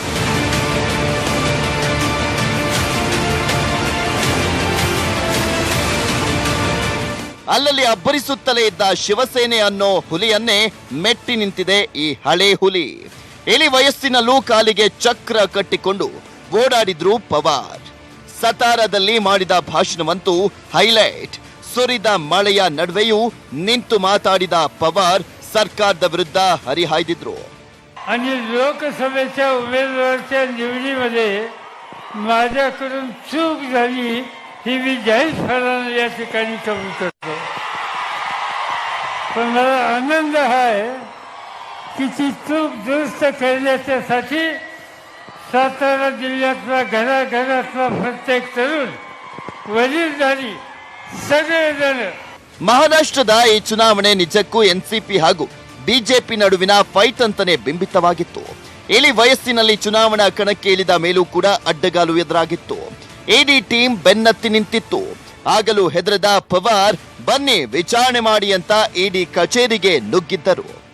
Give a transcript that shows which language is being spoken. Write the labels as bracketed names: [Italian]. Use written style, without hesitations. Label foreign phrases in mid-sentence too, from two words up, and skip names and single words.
[Kannada] ಅಲ್ಲಲ್ಲಿ ಅಬ್ಬರಿಸುತ್ತಲೇ ಇದ್ದ ಶಿವಸೇನೆ ಅನ್ನೋ ಹುಲಿಯನ್ನೇ ಮೆಟ್ಟಿ ನಿಂತಿದೆ ಈ ಹಳೆ ಹುಲಿ. ಇಳಿ ವಯಸ್ಸಿನಲ್ಲೂ ಕಾಲಿಗೆ ಚಕ್ರ ಕಟ್ಟಿಕೊಂಡು ಓಡಾಡಿದ್ರು ಪವಾರ್. ಸತಾರದಲ್ಲಿ ಮಾಡಿದ ಭಾಷಣವಂತೂ ಹೈಲೈಟ್. ಸುರಿದ ಮಳೆಯ ನಡುವೆಯೂ ನಿಂತು ಮಾತಾಡಿದ ಪವಾರ್ ಸರ್ಕಾರದ ವಿರುದ್ಧ ಹರಿಹಾಯ್ದಿದ್ರು. [Marathi] आणि लोकसभेच्या उमेदवाराच्या निवडीमध्ये माझ्याकडून चूक झाली ही मी जाहीरपणाने या ठिकाणी कबूल करतो. पण मला आनंद आहे की ती चूक दुरुस्त करण्यासाठी सातारा जिल्ह्यातला घराघरातला प्रत्येक तरुण वडीलधारी सगळेजण [Kannada] ಮಹಾರಾಷ್ಟ್ರದ ಈ ಚುನಾವಣೆ ನಿಜಕ್ಕೂ ಎನ್ಸಿಪಿ ಹಾಗೂ ಬಿಜೆಪಿ ನಡುವಿನ ಫೈಟ್ ಅಂತಾನೆ ಬಿಂಬಿತವಾಗಿತ್ತು. ಇಳಿ ವಯಸ್ಸಿನಲ್ಲಿ ಚುನಾವಣಾ ಕಣಕ್ಕೆ ಇಳಿದ ಮೇಲೂ ಕೂಡ ಅಡ್ಡಗಾಲು ಎದುರಾಗಿತ್ತು. ಇಡಿ ಟೀಮ್ ಬೆನ್ನತ್ತಿ ನಿಂತಿತ್ತು. ಆಗಲೂ ಹೆದರದ ಪವಾರ್ ಬನ್ನಿ ವಿಚಾರಣೆ ಮಾಡಿ ಅಂತ ಇಡಿ ಕಚೇರಿಗೆ ನುಗ್ಗಿದ್ದರು.